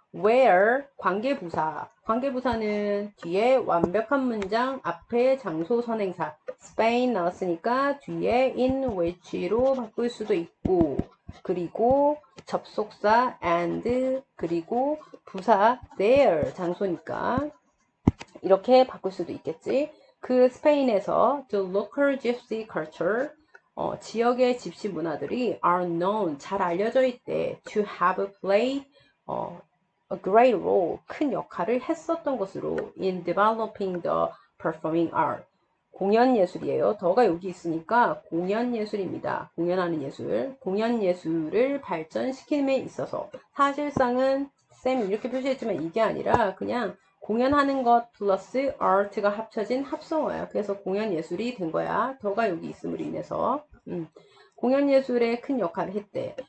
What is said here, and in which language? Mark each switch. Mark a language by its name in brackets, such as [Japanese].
[Korean] Where 관계부사는 뒤에 완벽한 문장 앞에 장소 선행사 Spain 나왔으니까 뒤에 in which로 바꿀 수도 있고 그리고 접속사 and 그리고 부사 there 장소니까 이렇게 바꿀 수도 있겠지. 그 스페인에서 [English] the local gypsy culture [Korean] 지역의 집시 문화들이 [English] are known [Korean] 잘 알려져 있대 [English] to have played a great role [Korean] 큰 역할을 했었던 것으로 [English] in developing the performing art [Korean] 공연 예술이에요. 더가 여기 있으니까 공연 예술입니다. 공연하는 예술 공연 예술을 발전시킴에 있어서 사실상은 쌤이 이렇게 표시했지만 이게 아니라 그냥 공연하는 것 플러스 art가 합쳐진 합성어야. 그래서 공연 예술이 된 거야. 더가 여기 있음으로 인해서 공연 예술에 큰 역할을 했대.